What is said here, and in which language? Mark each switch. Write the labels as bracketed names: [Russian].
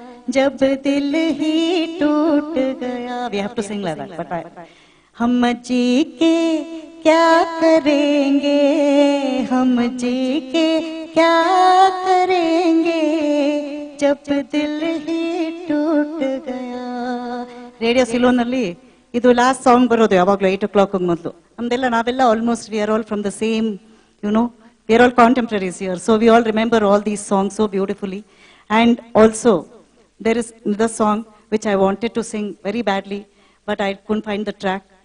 [Hindi] जब दिल ही टूट गया. [English] We have to sing like that, but [Hindi] हम जी के क्या करेंगे, हम जी के क्या करेंगे, जब दिल ही टूट गया. [Kannada] ರೇಡಿಯೋ ಸಿಲೋನಲ್ಲಿ ಇದು ಲಾಸ್ಟ್ ಸಾಂಗ್ ಬರೋದು ಯಾವಾಗಲೂ 8 o'clock ಮೊದಲು. ನಾವೆಲ್ಲ [English] Almost we are all from the same, we are all contemporaries here, so we all remember all these songs so beautifully. And also there is another song which I wanted to sing very badly, but I couldn't find the track.